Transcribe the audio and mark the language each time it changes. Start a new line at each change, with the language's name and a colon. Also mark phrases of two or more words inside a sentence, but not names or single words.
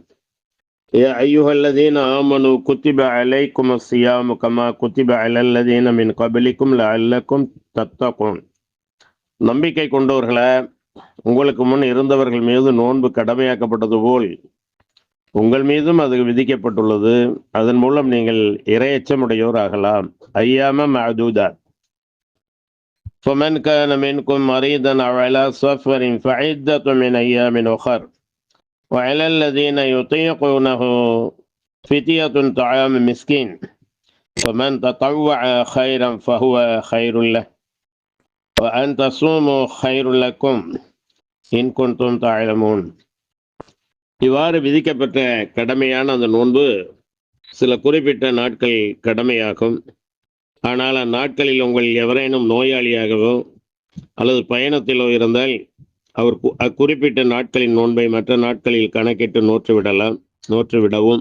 Arabic: يا أيها الذين آمنوا كتب عليكم الصيام كما كتب على الذين من قبلكم لعلكم تتقون.
Tamil: நம்பிக்கை கொண்டவர்களே, உங்களுக்கு முன் இருந்தவர்கள் மீது நோன்பு கடமையாக்கப்பட்டது போல் உங்கள் மீதும் அது விதிக்கப்பட்டுள்ளது. அதன் மூலம் நீங்கள் இறையச்சமுடையோர் ஆகலாம்.
Arabic: أياما معدودات فمن كان منكم مريضا أو على سفر فعدة من أيام أخر وعلى الذين يطيقونه فدية طعام مسكين فمن تطوع خيرا فهو خير له وأن تصوموا خير لكم إن كنتم تعلمون.
Tamil: இவ்வாறு விதிக்கப்பட்ட கடமையான அந்த நோன்பு சில குறிப்பிட்ட நாட்கள் கடமையாகும். ஆனால் அந்நாட்களில் உங்கள் எவரேனும் நோயாளியாகவோ அல்லது பயணத்திலோ இருந்தால் அவர் அக்குறிப்பிட்ட நாட்களின் நோன்பை மற்ற நாட்களில் கணக்கிட்டு நோற்றுவிடவும்.